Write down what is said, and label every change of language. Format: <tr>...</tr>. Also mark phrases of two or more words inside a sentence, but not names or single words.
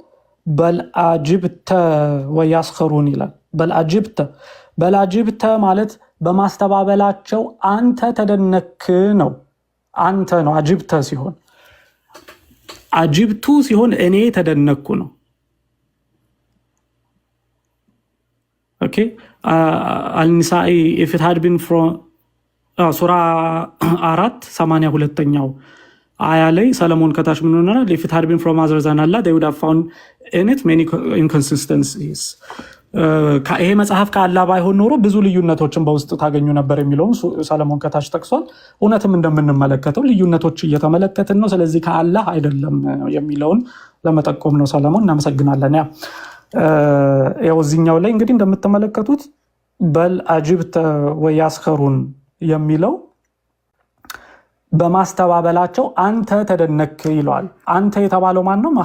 <ar>بل عجبت ويسخرون</ar> <am>ይላል። በልአጅብተ ማለት በማስተባበላቸው አንተ ተደነክ ነው። አንተ ነው አጅብተ ሲሆን፣ አጅብቱ ሲሆን እኔ ተደነኩ ነው። ኦኬ አልኒሳኢ</am> <en>if it had been from</en> <am>ሱራ 4:82ኛው አያ ላይ ሰለሞን ከታች ምን ሆነ?</am> <en>if it had been from other than Allah they would have found in it many</en> <am>inconsistencies። ይሄ መጽሐፍ ከአላህ ባይሆን ኖሮ ብዙ ልዩነቶችን በውስጡ ታገኙ ነበር የሚለውን ሰለሞን ከታች ጠቅሷል። እውነትም እንደምንመለከተው ልዩነቶች እየተመለከትን ነው። ስለዚህ ከአላህ አይደለም የሚለውን ለመጠቆም ነው። ሰለሞን እናመሰግናለን። ያው እዚህኛው ላይ እንግዲህ እንደምትመለከቱት</am> <ar>بل عجبت ويسخرون</ar> <am>የሚለው በማስተባበላቸው አንተ ተደነክ ይለዋል። አንተ የተባለው ማን ነው?</am>